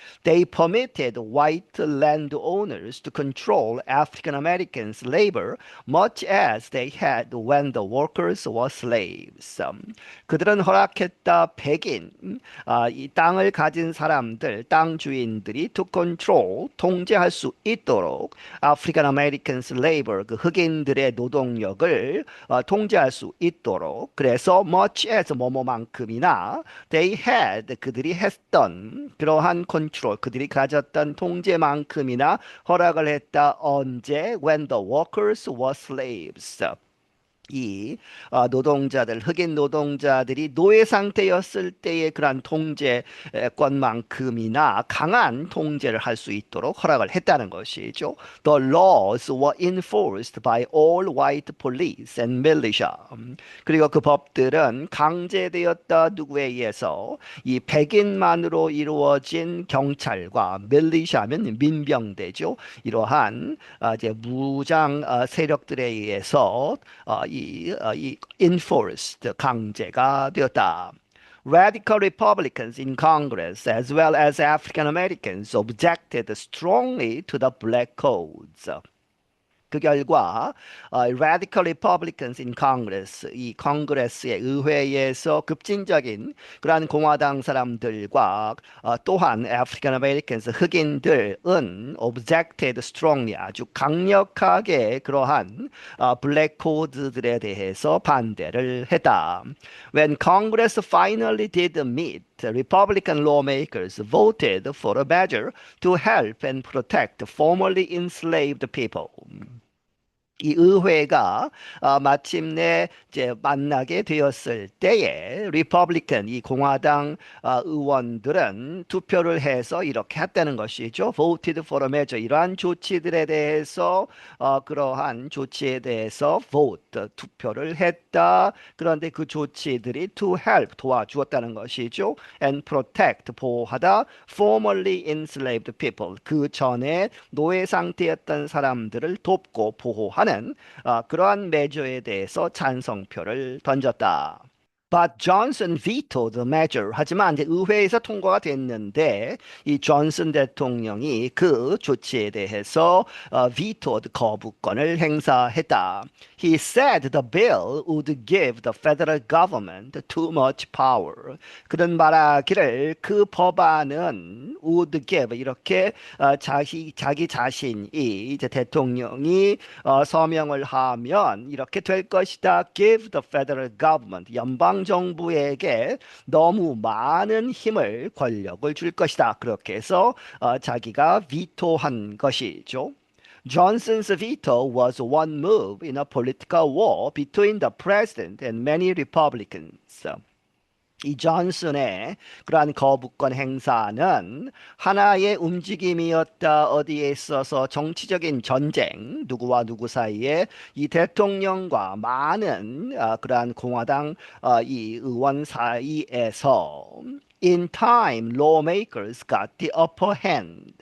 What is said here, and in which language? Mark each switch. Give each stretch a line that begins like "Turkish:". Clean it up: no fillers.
English: They permitted white landowners to control African Americans' labor much as they had when the workers were slaves.
Korean: 그들은 허락했다 백인 이 땅을 가진 사람들 땅 주인들이
English: to control
Korean: 통제할 수 있도록 아프리칸 아메리칸스 레이버 그 흑인들의 노동력을 통제할 수 있도록 그래서
English: much as
Korean: 뭐뭐만큼이나
English: they had
Korean: 그들이 했던 그러한 컨트롤 그들이 가졌던 통제만큼이나 허락을 했다 언제
English: when the workers were slaves
Korean: 이 노동자들, 흑인 노동자들이 노예 상태였을 때의 그러한 통제권만큼이나 강한 통제를 할 수 있도록 허락을 했다는 것이죠.
English: The laws were enforced by all white police and militia.
Korean: 그리고 그 법들은 강제되었다 누구에 의해서 이 백인만으로 이루어진 경찰과 밀리샤면 민병대죠. 이러한 이제 무장 세력들에 의해서 이 enforced 강제가 되었다.
English: Radical Republicans in Congress as well as African Americans objected strongly to the black codes.
Korean: 그 결과
English: Radical Republicans in Congress
Korean: 이 컨그레스의 의회에서 급진적인 그러한 공화당 사람들과 또한
English: African Americans
Korean: 흑인들은
English: objected strongly
Korean: 아주 강력하게 그러한 블랙 코드들에 대해서 반대를 했다.
English: When Congress finally did meet Republican lawmakers voted for a measure to help and protect formerly enslaved people.
Korean: 이 의회가 마침내 이제 만나게 되었을 때에 리퍼블리칸 이 공화당 의원들은 투표를 해서 이렇게 했다는 것이죠.
English: voted for a measure
Korean: 이러한 조치들에 대해서 그러한 조치에 대해서 vote 투표를 했다. 그런데 그 조치들이 to help 도와주었다는 것이죠.
English: and protect
Korean: 보호하다
English: formerly enslaved people
Korean: 그 전에 노예 상태였던 사람들을 돕고 보호하는 그러한 메저에 대해서 찬성표를 던졌다.
English: But Johnson vetoed the measure.
Korean: 하지만 이제 의회에서 통과가 됐는데 이 존슨 대통령이 그 조치에 대해서
English: vetoed
Korean: 거부권을 행사했다.
English: He said the bill would give the federal government too much power.
Korean: 그런 말하기를 그 법안은
English: would give
Korean: 이렇게 자기 자신이 이제 대통령이 서명을 하면 이렇게 될 것이다.
English: Give the federal government
Korean: 연방 정부에게 너무 많은 힘을 권력을 줄 것이다. 그렇게 해서 자기가 비토한 것이죠.
English: Johnson's veto was one move in a political war between the president and many Republicans.
Korean: 이 존슨의 그러한 거부권 행사는 하나의 움직임이었다. 어디에 있어서 정치적인 전쟁 누구와 누구 사이에 이 대통령과 많은 그러한 공화당 이 의원 사이에서
English: In time, lawmakers got the upper hand.